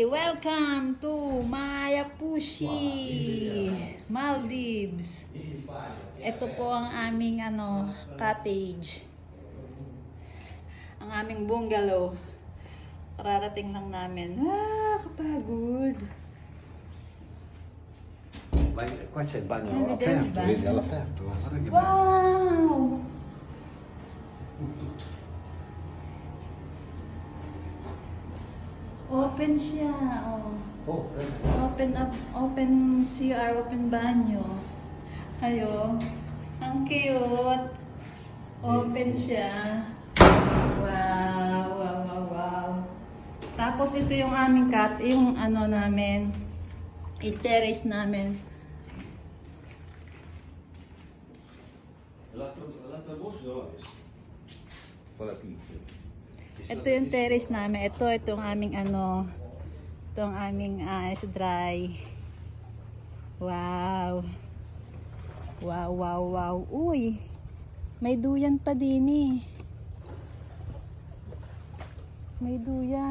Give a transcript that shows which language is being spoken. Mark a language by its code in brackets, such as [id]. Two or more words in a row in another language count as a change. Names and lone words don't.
[en] Welcome to Mayapushi, Maldives. [tl] Ito po ang aming cottage. Ang aming bungalow. Kararating lang namin. Kapagod. [it] Qua c'è il bagno Vedi aperto, vedi all'aperto, guarda che bello. [tl] Wow! Open siya, oh. [en] Open up, open CR, open banyo. [tl] Ayo. Ang cute. Open siya. Wow, wow, wow, wow. Tapos ito yung aming yung namin, i-terrace namin. [it] L'altra voce dove è? Quella piccola. [tl] Ito yung terrace namin. Itong aming itong aming [en] is dry. [tl] Wow. Wow, wow, wow. Uy. May duyan pa din eh. May duyan.